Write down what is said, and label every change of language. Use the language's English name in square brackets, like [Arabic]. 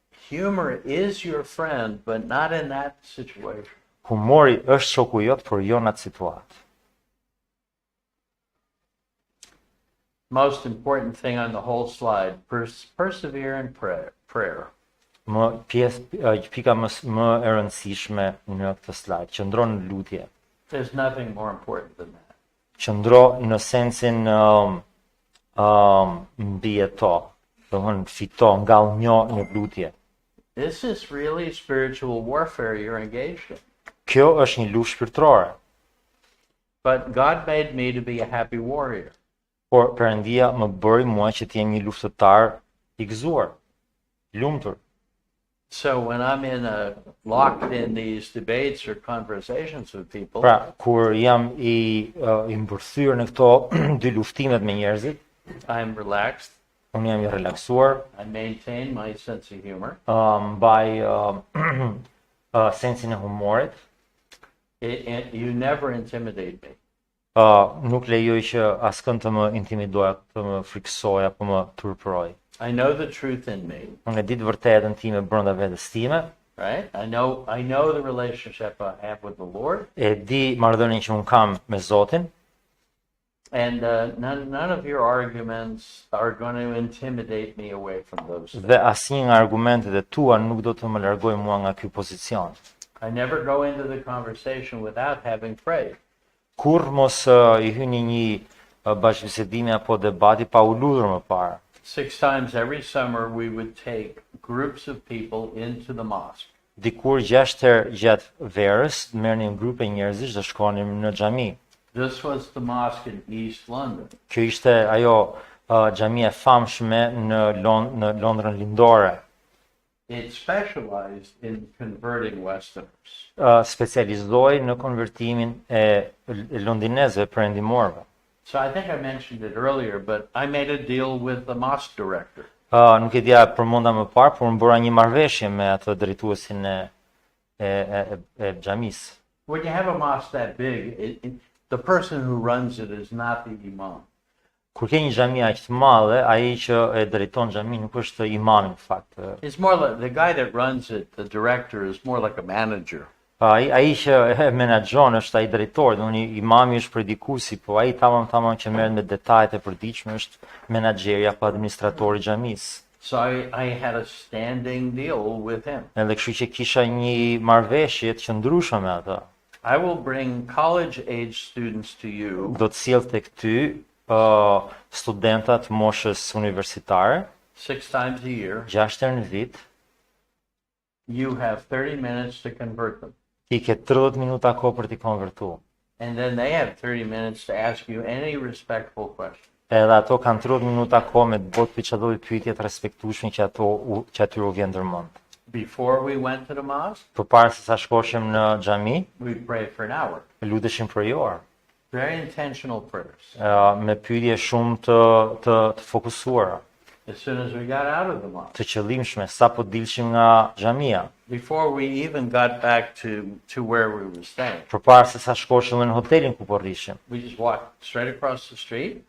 [English] Humor is your friend, but not in that situation. [Albanian] Humori është shoku jot, por jo në atë situatë. [English] Most important thing on the whole slide, persevere in prayer. [Albanian] Pika më e rëndësishme në këtë slide, qëndro në lutje. [English] There's nothing more important than that. [Albanian] Qëndro në sensin mbi to, domthon fito, ngallnjo në lutje. [English] This is really spiritual warfare you're engaged in. [Albanian] Kjo është një luftë shpirtërore, [English] But God made me to be a happy warrior. [Albanian] por Perëndia më bëri mua që të jem një luftëtar i gëzuar, lumtur. [English] So when I'm locked in these debates or conversations with people, [Albanian] Pra, kur jam i mbërthyer në këto dy luftimet me njerëzit, [English] I'm relaxed. [Albanian] unë jam i relaksuar, [English] I maintain my sense of humor. [Albanian] mbaj sensin e humorit, [English] You never intimidate me. [Albanian] nuk lejoj që askënd të më intimidoj, të më friksoj apo më turpëroj. [English] I know the truth in me, [Albanian] Unë e di të vërtetën time brenda vetes time, [English] right? I know the relationship I have with the Lord, [Albanian] e di marrëdhënien që un kam me Zotin, [English] and none of your arguments are going to intimidate me away from those things. [Albanian] dhe asnjë nga argumentet e tua nuk do të më largojë mua nga ky pozicion. [English] I never go into the conversation without having prayed. [Albanian] Kur mos i hyni një bashkëbisedimi apo debati pa u lutur më parë. [English] 6 times every summer, we would take groups of people into the mosque. [Albanian] Dikur 6 herë gjatë verës merrnim grupe njerëzish dhe shkonim në xhami. [English] This was the mosque in East London. [Albanian] Kjo ishte ajo xhamia e famshme në Londrën lindore. [English] It specialized in converting Westerners. [Albanian] Specializoi në konvertimin e londinezëve perëndimorëve. [English] So I think I mentioned it earlier, but I made a deal with the mosque director. [Albanian] Nuk e dia përmenda më parë, por më bëra një marrëveshje me atë drejtuesin e xhamisë. [English] When you have a mosque that big, the person who runs it is not the imam. [Albanian] Kur ke një xhami aq të madhe, ai që e drejton xhamin nuk është imami në fakt. [English] It's more like the guy that runs it, the director, is more like a manager. [Albanian] Ai që e menaxhon është ai drejtori, domethënë imami është predikuesi, po ai tamam që merret me detajet e përditshme është menaxheri apo administratori i xhamisë. [English] So I had a standing deal with him. [Albanian] Edhe kështu që kisha një marrëveshje të qëndrueshme me atë. [English] I will bring college age students to you [Albanian] Do të sjell tek ty studentat moshës universitare [English] 6 times a year. [Albanian] 6 herë në vit. [English] You have 30 minutes to convert them. [Albanian] Ti ke 30 minuta kohë për t'i konvertuar. [English] And then they have 30 minutes to ask you any respectful question. [Albanian] Edhe ato kanë 30 minuta kohë me të bëjë çdo pyetje të respektueshme që atyre u vjen ndërmend. [English] Before we went to the mosque, [Albanian] Përpara se sa shkoshim në xhami, [English] we prayed for an hour. [Albanian] luteshim për një orë. [English] Very intentional prayers. [Albanian] Me pyetje shumë të fokusuara, [English] As soon as we got out of the mosque. [Albanian] të qëllimshme sa po dilshim nga xhamia. [English] Before we even got back to where we were staying. [Albanian] Përpara se sa shkoshim në hotelin ku po rrishim, [English] We just walked straight across the street,